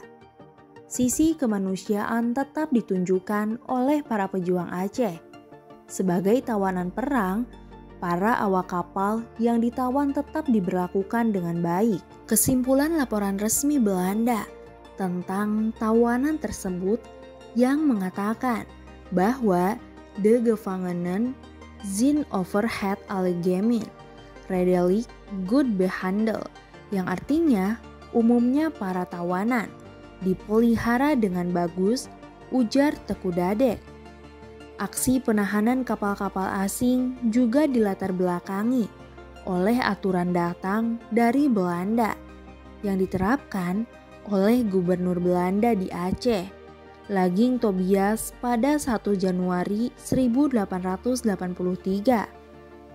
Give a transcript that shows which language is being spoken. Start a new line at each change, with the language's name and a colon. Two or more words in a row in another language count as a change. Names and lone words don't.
Indonesian: Sisi kemanusiaan tetap ditunjukkan oleh para pejuang Aceh. Sebagai tawanan perang, para awak kapal yang ditawan tetap diberlakukan dengan baik. Kesimpulan laporan resmi Belanda tentang tawanan tersebut yang mengatakan bahwa
Dutch: de gevangenen zijn overheid algemeen redelijk goed behandeld,
Indonesian: yang artinya umumnya para tawanan dipelihara dengan bagus, ujar Teku Dadek. Aksi penahanan kapal-kapal asing juga dilatar belakangi oleh aturan datang dari Belanda yang diterapkan oleh Gubernur Belanda di Aceh, Laging Tobias pada 1 Januari 1883.